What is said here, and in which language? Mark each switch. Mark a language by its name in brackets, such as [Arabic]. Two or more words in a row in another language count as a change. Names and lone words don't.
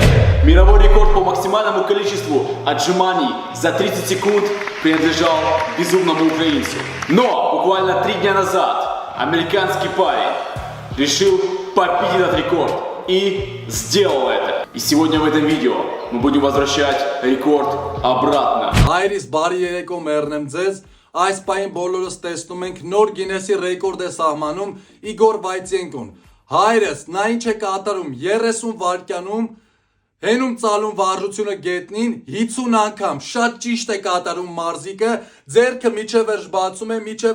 [Russian] Мировой рекорд по максимальному количеству отжиманий за 30 секунд принадлежал безумному украинцу. Но буквально 3 дня назад американский парень решил побить этот рекорд и сделал это. И сегодня в этом видео мы будем возвращать рекорд обратно. [Armenian] Հայրիս բարի երեկո մեռնեմ ձեզ, այս պահին բոլորս տեսնում ենք նոր Գինեսի ռեկորդ է սահմանում Իգոր Վայցենկոն։ Հայրս նա ինչ է կատարում 30 վայրկյանում, հենում ծալում վարժությունը գետնին 50 անգամ, շատ ճիշտ է կատարում մարզիկը, ձեռքը միջև վերջ բացում է, միջև